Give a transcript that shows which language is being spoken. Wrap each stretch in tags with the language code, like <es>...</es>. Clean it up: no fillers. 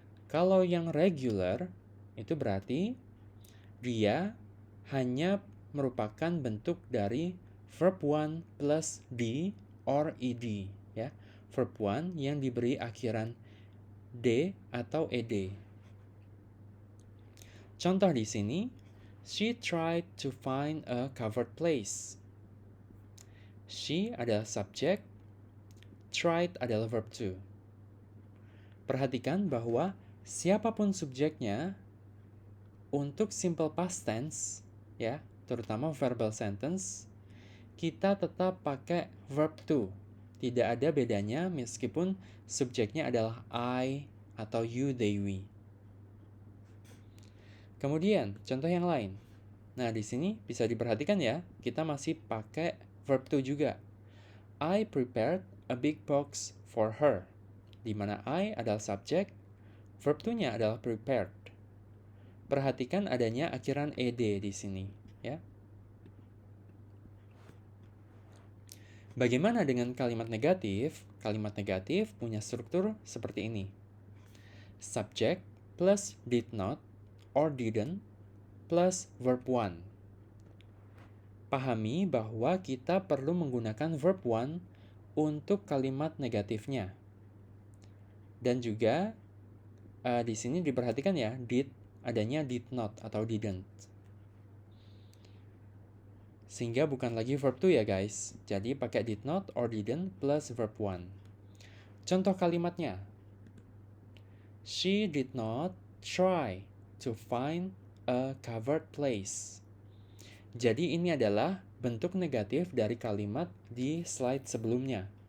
<id>Kalau yang regular itu berarti dia hanya merupakan bentuk dari verb one plus d or ed ya. Verb one yang diberi akhiran d atau ed. Contoh di sini,</id> <en>she tried to find a covered place.</en> <id>She adalah subjek, tried adalah verb to. Perhatikan bahwa siapapun subjeknya untuk simple past tense ya, terutama verbal sentence, kita tetap pakai verb to. Tidak ada bedanya meskipun subjeknya adalah I atau you, they, we. Kemudian, contoh yang lain. Nah, di sini bisa diperhatikan ya, kita masih pakai verb to juga.</id> <en>I prepared a big box for her.</en> <id>Di mana I adalah subjek, verb to-nya adalah prepared. Perhatikan adanya akhiran ed di sini, ya. Bagaimana dengan kalimat negatif? Kalimat negatif punya struktur seperti ini.</id> <en>Subject plus did not or didn't plus verb one.</en> <id>Pahami bahwa kita perlu menggunakan verb one untuk kalimat negatifnya. Dan juga di sini diperhatikan ya, did adanya did not atau didn't. Sehingga bukan lagi verb to ya guys. Jadi pakai</id> <en>did not or didn't plus verb one.</en> <id>Contoh kalimatnya.</id> <en>She did not try to find a covered place.</en> <id>Jadi ini adalah bentuk negatif dari kalimat di slide sebelumnya.</id>